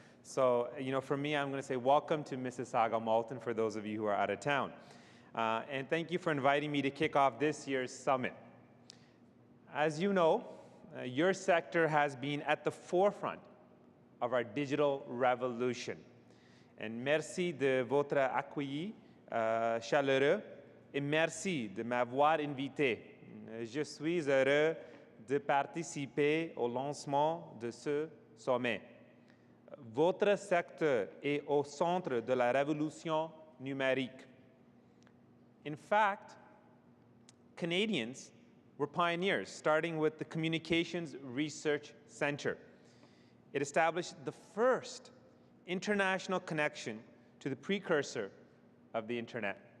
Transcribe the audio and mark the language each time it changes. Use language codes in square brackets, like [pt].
[en] So, for me, I'm going to say welcome to Mississauga-Malton for those of you who are out of town. And thank you for inviting me to kick off this year's summit. As you know, your sector has been at the forefront of our digital revolution. [fr] And merci de votre accueil chaleureux et merci de m'avoir invité. Je suis heureux de participer au lancement de ce sommet. Votre secteur est au centre de la révolution numérique. [en] In fact, Canadians were pioneers, starting with the Communications Research Centre. It established the first international connection to the precursor of the Internet.